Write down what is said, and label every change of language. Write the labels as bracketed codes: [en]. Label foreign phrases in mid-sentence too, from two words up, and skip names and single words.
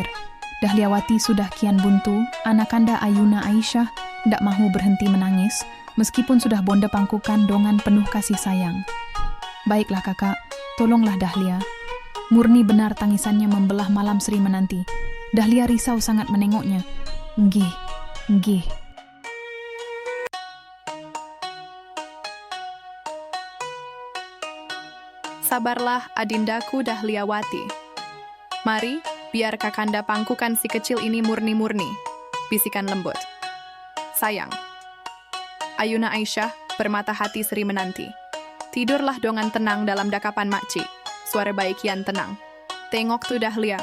[ms] Dahliawati sudah kian buntu, anakanda Ayuna Aisyah ndak mahu berhenti menangis, meskipun sudah bonda pangkukan dengan penuh kasih sayang. Baiklah kakak, tolonglah Dahlia. Murni benar tangisannya membelah malam Seri menanti. Dahlia risau sangat menengoknya. [jv] Nggih, nggih. [ms] Sabarlah adindaku Dahliawati. Mari, biar Kakanda pangkukan si kecil ini murni-murni. Bisikan lembut. Sayang. Ayuna Aisyah bermata hati Seri menanti. Tidurlah dengan tenang dalam dakapan makcik. Suara baik kian tenang. Tengok tu Dahlia.